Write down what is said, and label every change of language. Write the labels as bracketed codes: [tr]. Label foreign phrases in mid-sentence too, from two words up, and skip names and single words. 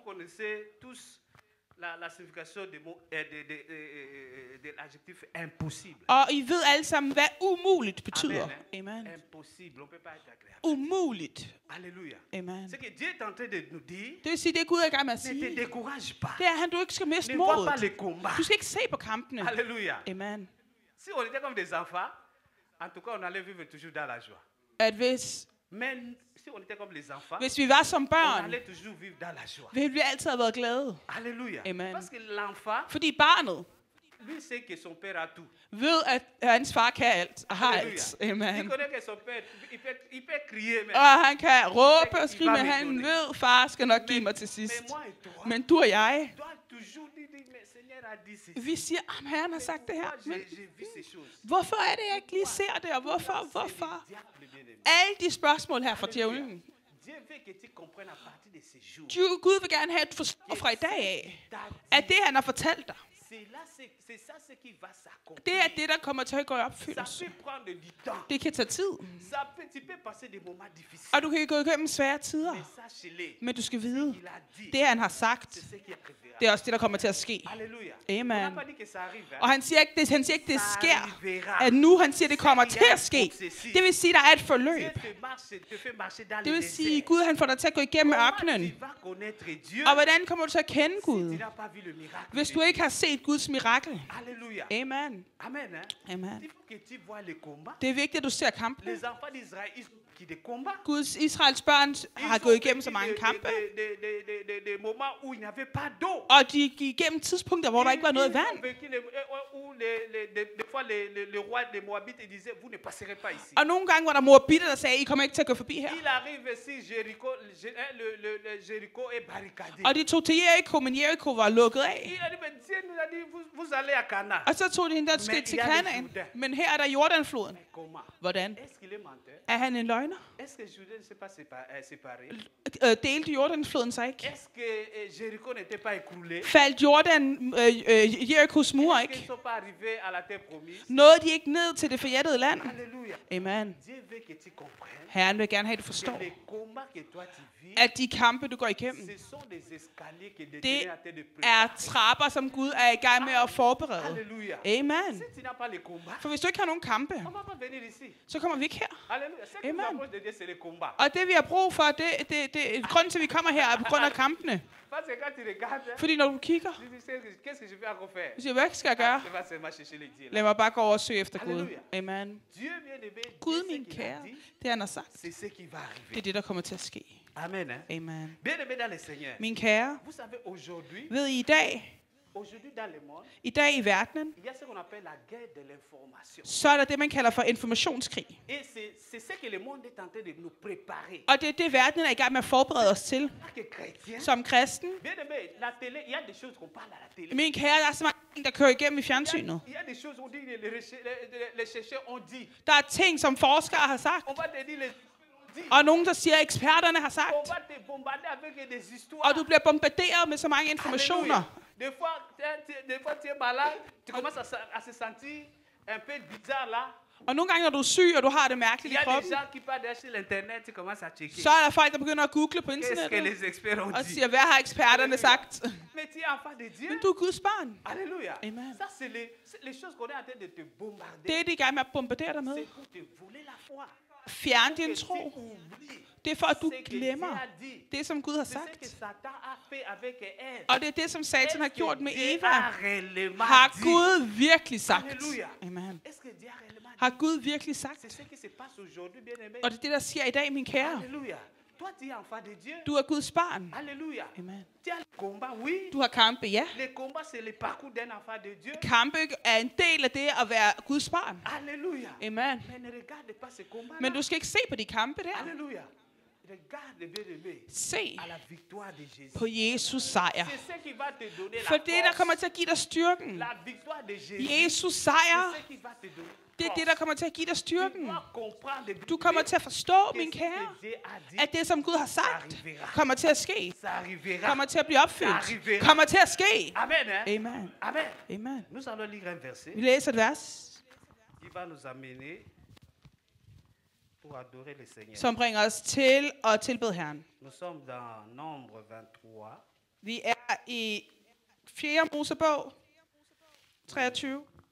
[da] Og I ved alle sammen, hvad umuligt betyder. Amen. Umuligt. Amen. Det vil sige, det Gud er i gang med at sige, det er, at du ikke skal miste modet. Du skal ikke se på kampene. Amen. [fr] Si on était comme des enfants, en tout cas, on allait vivre toujours dans la joie. [da] At hvis, [fr] Mais si on était comme les enfants, [da] hvis vi var som [fr] on [da] børn, [fr] allait toujours vivre dans la joie. [da] ville vi altid have været glade. [fr] Alléluia. [da] Amen. [fr] Parce que l'enfant, [da] Fordi barnet [fr] lui sait que son père a tout. [da] ved, at hans far kan alt og har Halleluja. alt. [fr] Il [da] Amen. [fr] connaît que son père, il peut crier, mais, [da] Og han kan råbe og skrige, men han ved, far skal nok give mig til [fr] mais [da] sidst. [fr] moi et toi, [da] Men du og jeg, [fr] doit toujours dire, mais Seigneur a dit ceci. [da] vi siger, at Herren har sagt det her. [fr] Moi, [da] Men [fr] j'ai vu ces choses. [da] hvorfor er det, jeg ikke lige ser det, og hvorfor? Hvorfor? [fr] Diable bien-aimé. [da] Alle de spørgsmål her fra djævlen. [fr] Dieu veut que tu comprennes à partir de ces jours. [da] Gud vil gerne have, at du forstår fra i dag af, at det, han har fortalt dig, [fr] C'est ça ce qui va s'accomplir. [da] det er det, der kommer til at gå i [fr] Ça [da] opfyldelse. [fr] peut prendre du temps. [da] Det kan tage tid, [fr] Tu peux passer des moments difficiles. [da] og du kan gå igennem svære tider. [fr] Mais sache-le, [da] Men du skal vide, [fr] il a dit, [da] det han har sagt, [fr] c'est ce qui arrivera. [da] det er også det, der kommer til at ske. [fr] Alléluia. [da] Amen. [fr] On n'a pas dit que ça arrive. Hein? [da] Og han siger ikke, det sker, at nu han siger, det kommer til at ske. Det vil sige, der er et forløb. [fr] Dieu te fait marcher dans [da] Det [fr] le [da] vil sige, [fr] désert. [da] Gud han får dig til at gå igennem [fr] Comment [da] ørkenen. [fr] tu vas connaître Dieu [da] Og hvordan kommer du til at kende [fr] si [da] Gud, [fr] tu n'as pas vu le miracle [da] hvis [fr] de [da] du [fr] Dieu? [da] ikke har set Guds mirakel? [fr] Alléluia. [da] Amen. [fr] Amen. Hein? [da] Amen. [fr] Il faut que tu vois les combats. [da] Det er vigtigt, at du ser kampen. [fr] Les enfants d'Israël, ils ont qui des combats. [da] Guds Israels børn har gået igennem så mange kampe, [fr] Des moments où il n'y avait pas d'eau. [da] og de gik igennem tidspunkter, hvor der ikke var noget vand. [fr] Où des fois le roi des Moabites disait, vous ne passerez pas ici. [da] Og nogle gange var der moabitter, der sagde, I kommer ikke til at gå forbi her. [fr] Il arrive ici, Jéricho est barricadé. [da] Og de tog til Jericho, men Jericho var lukket af. [fr] Il a dit, mais Dieu nous a dit, vous allez à Cana. [da] Og så tog de hende der skridt til Kanaan. Men her er der Jordanfloden. [fr] Comment? [da] Hvordan? [fr] Est-ce qu'il est menteur? [da] Er han en løgner? [fr] Est-ce que Jourdain ne s'est pas séparé? [da] Delte Jordanfloden sig ikke? [fr] Est-ce que Jéricho n'était pas écroulé? [da] Faldt Jerichos mur [fr] Est-ce qu'ils [da] ikke? [fr] ne sont pas arrivés à la terre promise? [da] Nåede de ikke ned til det forjættede land? [fr] Alléluia. [da] Amen. [fr] Dieu veut que tu comprennes [da] Herren vil gerne have, at du [fr] que [da] forstår, [fr] les combats que toi tu vis, [da] at de kampe, du går igennem, [fr] ce sont des escaliers que [da] det [fr] Dieu a de [da] er [fr] préparer. [da] trapper, som Gud er i gang med at forberede. [fr] Alléluia. [da] Amen. [fr] Si tu n'as pas les combats, [da] For hvis du ikke har nogen kampe, [fr] on ne va pas venir ici. [da] så kommer vi ikke her. [fr] Alléluia. Ce qui nous [da] Amen. [fr] approche de Dieu, c'est les combats. [da] Og det vi har brug for, grunden til, at vi kommer her, er på grund af kampene. [fr] Parce que quand tu regardes, [da] Fordi når du kigger, [fr] tu dis, qu'est-ce que je vais encore faire? [da] så siger hvad skal jeg gøre? [fr] Je vais seulement chercher les dieux. [da] Lad mig bare gå over og søge efter Gud. Halleluja. Amen. [fr] Dieu bien-aimé, [da] Gud, [fr] Dieu, ce [da] min [fr] qu'il a [da] kære, [fr] dit, [da] det han har sagt, [fr] c'est ce qui va [da] det [fr] arriver. [da] er det, der kommer til at ske. [fr] Amen. Hein? [da] Amen. [fr] Bien-aimé dans le Seigneur. [da] Min kære, [fr] Vous savez, aujourd'hui, [da] ved I dag, [fr] dans le monde, [da] i dag i verdenen, [fr] il y a ce qu'on appelle la guerre de l'information. [da] så er der det, man kalder for informationskrig. [fr] Et c'est ce que le monde est en train de nous préparer. [da] Og det er det, verdenen er i gang med at forberede os til. [fr] En tant que chrétien, [da] Som kristen, [fr] bien-aimé, la télé, il y a des choses qu'on parle à la télé. [da] min kære, der er så mange ting, der kører igennem i fjernsynet. [fr] Il y a des choses où on dit, les chercheurs ont dit. [da] Der er ting, som forskere har sagt, [fr] On va te dire les [da] og nogen, der siger, at eksperterne har [fr] on [da] sagt. [fr] va te bombarder avec des histoires. [da] Og du bliver bombarderet med så mange informationer. [fr] Alléluia. Des fois, tu es malade, tu commences à se sentir un peu bizarre là. [da] Og nogle gange, når du er syg, og du har det [fr] Il [da] mærkeligt [fr] y [da] i [fr] a des [da] kroppen, [fr] gens qui partent derrière sur l'internet, tu commences à checker. [da] så er der folk, der begynder at google på [fr] Qu'est-ce que [da] internettet, [fr] les experts ont [da] og [fr] dit? [da] siger, hvad har eksperterne sagt? [fr] Mais tu es enfant de Dieu. [da] Men du er Guds barn. [fr] Alléluia. [da] Amen. [fr] Ça, c'est les choses qu'on est en train de te bombarder. [da] Det er de i gang med at bombardere dig med. [fr] C'est pour te voler la foi. [da] Fjern din [fr] Que tu [da] tro. [fr] oublies [da] Det er for, at du [fr] ce que [da] glemmer [fr] Dieu a dit. [da] det, som Gud har [fr] C'est ce que [da] sagt. [fr] Satan a fait avec Ève. [da] Og det er det, som Satan har [fr] Est-ce [da] gjort [fr] que [da] med [fr] Dieu [da] Eva. [fr] a réellement [da] Har [fr] dit? [da] Gud virkelig sagt? Halleluja. Amen. [fr] Est-ce que Dieu a réellement dit? [da] Har Gud virkelig [fr] C'est [da] sagt? [fr] ce qui se passe aujourd'hui, bien-aimé. [da] Og det er det, der sker i dag, min kære. [fr] Alléluia. Toi, tu es enfant de Dieu. [da] Du er Guds barn. [fr] Alléluia. [da] Amen. [fr] Tu as le combat, oui. [da] Du har kampe, ja. [fr] Le combat, c'est le parcours d'un enfant de Dieu. [da] Kampe er en del af det at være Guds barn. [fr] Alléluia. [da] Amen. [fr] Mais ne regarde pas ce combat. [da] Men du skal ikke se på de kampe der. [fr] Alléluia. Regarde, bien-aimé, [da] Se [fr] à la victoire de Jésus. [da] på Jesus sejr. [fr] C'est ce qui va te donner [da] For [fr] la [da] det, der kommer [fr] force. [da] til at give dig styrken. [fr] La victoire de Jésus. [da] Jesus sejr, [fr] C'est ce qui va te donner [da] det er det, der kommer til at give dig [fr] Tu [da] styrken. [fr] dois comprendre, [da] Du kommer til at forstå, [fr] que [da] min [fr] ce [da] kære, [fr] que Dieu a dit, [da] at det, som Gud har sagt, kommer til at ske. [fr] ça arrivera. [da] Kommer til at blive opfyldt. Kommer til at ske. [fr] Amen. Hein? [da] Amen. Amen. Amen. [fr] Nous allons lire un verset [da] Vi læser et vers, [fr] qui va nous amener pour adorer le Seigneur. [da] som bringer os til at tilbede Herren. [fr] Nous sommes dans Nombre 23. [da] Vi er i 4. Mosebog 23.